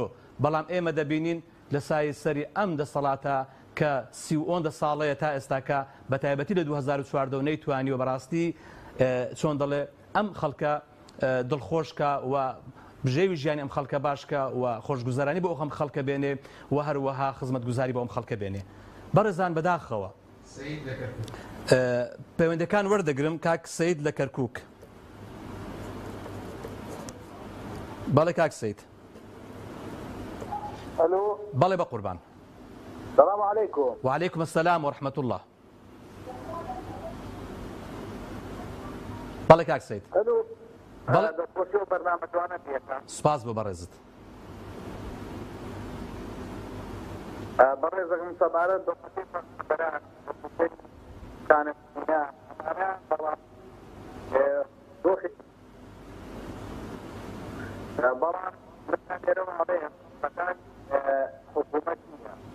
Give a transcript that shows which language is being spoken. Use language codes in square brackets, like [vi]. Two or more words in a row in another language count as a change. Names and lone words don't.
[ckb] بەڵام ئێمە دەبینین لە سای سەری ئەم دەسەڵاتە کە 30 ساڵەیە تا ئێستاکە بە تایبەتی لە 2014 نەیتوانی و بەڕاستی چۆن دەڵێ ئەم خەڵکە دڵخۆشکە و بژێوی ژیانی ئەم خەڵکە باشکە و خۆشگوزەرانی بۆ ئەم خەڵکە بێنێ و هەروەها خزمەتگوزاری بۆ ئەم خەڵکە بێنێ. بەڕێزان بەداخەوە پەیوەندەکان وەردەگرم کاک سەید لە کەرکووک. بەڵێ کاک سەید. الو بەڵێ بە قوربان. [ar] السلام عليكم. وعليكم السلام ورحمة الله. [ckb] بەڵێ کاک سەید. الو بەڵێ دەخۆشی و بەرنامەتوانە پێکە. سوپاس بۆ بەڕێزت. بەڕێزەکەم سەبارەت بە بەران کانەیە ئەمانە بەڵام دۆخی بەڵام لێرەوە هەڵەیە فەتان حکوومەت نییە.